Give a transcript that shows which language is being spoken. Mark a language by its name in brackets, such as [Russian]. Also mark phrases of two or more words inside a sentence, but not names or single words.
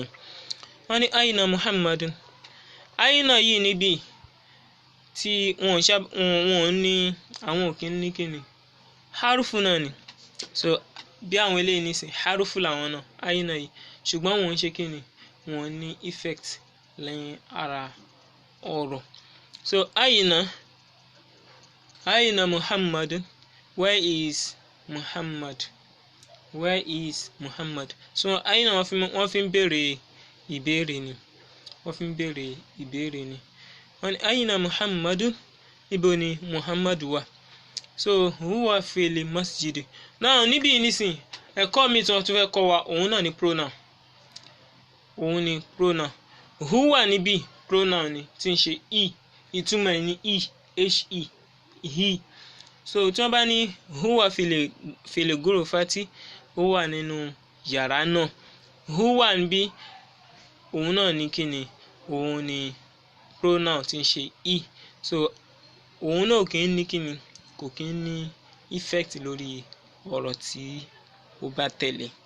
[Yoruba] Wọ́n ní [Arabic] أين محمد [Yoruba] ayna yìí níbí tí wọ́n ní àwọn òkè ní kíni harufu náà ni so bí àwọn eléyìí nísìn harufu làwọn náà ayna yìí ṣùgbọ́n wọ́n ń ṣe kíni wọ́n ní effect lẹ́yìn ara ọ̀rọ̀. [English] So [Arabic] أين محمد [English] where is muhammad where is muhammad. [Yoruba] So ayna wọ́n fi ń béèrè ìbéèrè ni wọ́n ní [Arabic] أين محمد [Yoruba] ibo ni muhammad wà. So [Arabic] هو في المسجد [Yoruba] náà níbí nísìn ẹ̀kọ́ mi tí wọ́n tún fẹ́ kọ́ wa òun náà ni pronoun huwa níbí pronoun ni tí ń ṣe ìtumọ̀ ní he. So tí wọ́n bá ní [Arabic] هو في الغرفة [Yoruba] ó wà nínú yàrá náà huwa níbí òun náà ní kíni òun ni pronoun tí ń ṣe so òun náà kì í ní kíni kò kí ń ní effect lórí ọ̀rọ̀ tí ó bá tẹ̀lé.